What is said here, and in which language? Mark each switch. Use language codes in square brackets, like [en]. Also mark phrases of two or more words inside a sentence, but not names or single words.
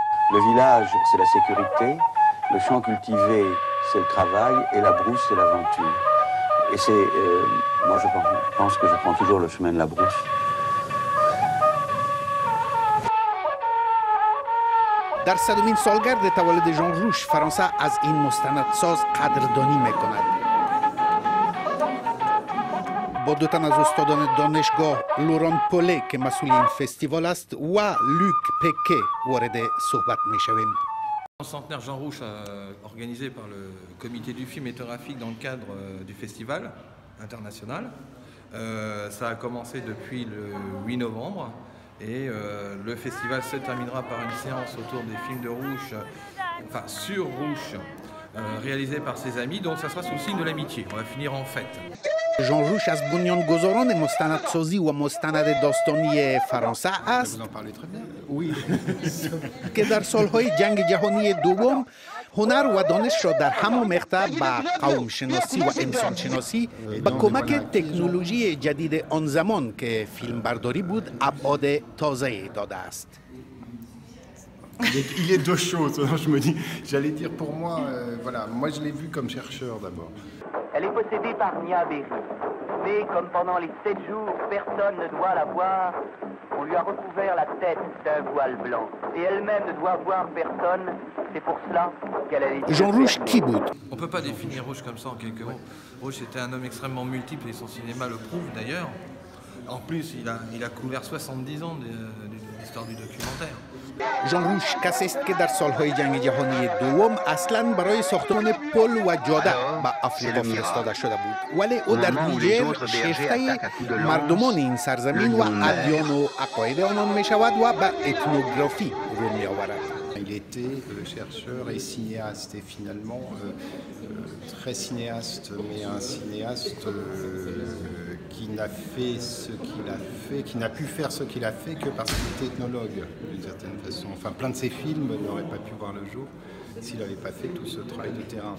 [fr] Le village, c'est la sécurité, le champ cultivé, c'est le travail, et la brousse, c'est l'aventure. Et c'est, moi je pense que je prends toujours le chemin de la brousse. [fa] در صدومین سالگرد تولد ژان روش فرانسه از این مستندساز قدردانی میکند. با دو تن از استادان دانشگاه لوران پوله که مسئول این فستیوال است و لوک پکه وارد صحبت میشویم. [fr] Le centenaire Jean Rouch, organisé par le comité du film ethnographique dans le cadre du festival international. Ça a commencé depuis le 8 novembre et le festival se terminera par une séance autour des films de Rouch, enfin sur Rouch, réalisé par ses amis, donc ça sera sous le signe de l'amitié. On va finir en fête. [fa] ژان روش از بنیانگذاران مستندسازی و مستند داستانی فرانسه است. [fr] Vous en parlez très bien. Oui. [fa] که در سالهای جنگ جهانی دوم هنر و دانش را در همان مقطع به قوم شناسی و انسان شناسی با کمک تکنولوژی جدید آن زمان که فیلم برداری بود ابعاد تازه داده است. [fr] Il est deux choses. Je me dis, j'allais dire pour moi, voilà, moi je l'ai vu comme chercheur d'abord. Elle est possédée par Nia Berry. Mais comme pendant les 7 jours, personne ne doit la voir, on lui a recouvert la tête d'un voile blanc. Et elle-même ne doit voir personne. C'est pour cela qu'elle a les [fa] ژان روش کی بود؟ [fr] On ne peut pas définir Rouch comme ça en quelques mots. Rouch était un homme extrêmement multiple et son cinéma le prouve d'ailleurs. En plus, il a couvert 70 ans de l'histoire du documentaire. [fa] ژان روش کسی است که در سالهای جنگ جهانی دوم اصلاً برای ساختمان پل و جاده به آفریقا فرستاده شده بود، ولی او در نیجر شیفته مردمان این سرزمین و ادیان و عقاید آنان می شود و به اتنوگرافی رو می آورد. [fr] Il était chercheur et cinéaste et finalement très cinéaste, mais un cinéaste qui n'a fait ce qu'il a fait, qui n'a pu faire ce qu'il a fait que parce qu'il était ethnologue d'une certaine façon. Enfin, plein de ses films n'auraient pas pu voir le jour s'il n'avait pas fait tout ce travail de terrain.